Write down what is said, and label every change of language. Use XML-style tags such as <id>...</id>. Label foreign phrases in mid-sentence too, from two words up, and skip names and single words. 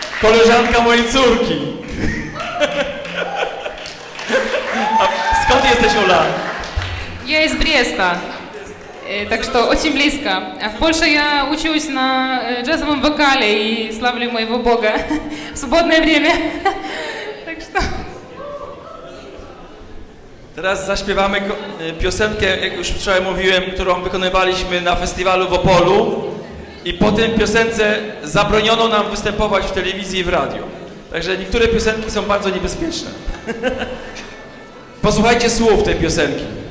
<pl>koleżanka mojej córki. A skąd jesteś, Ola?</pl> <ru>Я из Бреста, так что очень близко. А в Польше я учусь на джазовом вокале и славлю моего Бога в свободное время. Так что...</ru> <pl>Teraz zaśpiewamy piosenkę, jak już wczoraj mówiłem, którą wykonywaliśmy na festiwalu w Opolu. I po tej piosence zabroniono nam występować w telewizji i w radiu. Także niektóre piosenki są bardzo niebezpieczne. Posłuchajcie słów tej piosenki.</pl>